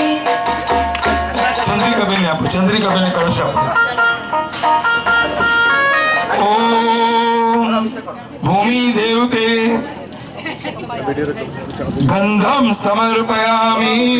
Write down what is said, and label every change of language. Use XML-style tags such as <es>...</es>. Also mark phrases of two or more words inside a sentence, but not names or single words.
<hi>चंद्रिका बेन ने आपको चंद्रिका बेन ने कलश आपको</hi> <sa>ओम भूमि देवते गंधम समर्पयामि</sa>